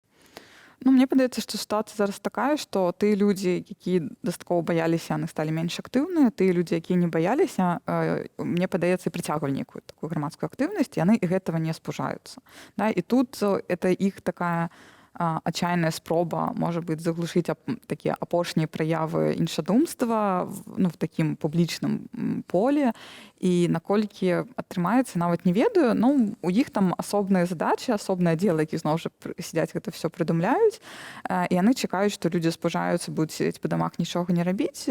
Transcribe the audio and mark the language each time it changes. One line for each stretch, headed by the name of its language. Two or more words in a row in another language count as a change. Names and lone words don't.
Belarusian: Ну, мне падаецца, што сітуацыя зараз такая, што тыя людзі, якія дастаткова баяліся, яны сталі менш актыўныя, тыя людзі, якія не баяліся, мне падаецца, і прыцягвалі нейкую такую грамадскую актыўнасць, яны і гэтага не спужаюцца. Да? І тут это іх такая отчаянная спроба,
Russian: может быть, заглушить такие
Belarusian: апошние проявы іншадумства в такім публічным поле. І наколькі атрымаецца, нават не ведаю, ну, у іх там асобныя задачы, асобныя аддзелы, які зноў жа сядзяць гэта все прыдумляюць, і яны чакаюць, што людзі спужаюцца, будуць сядзець па дамах, нічога не рабіць.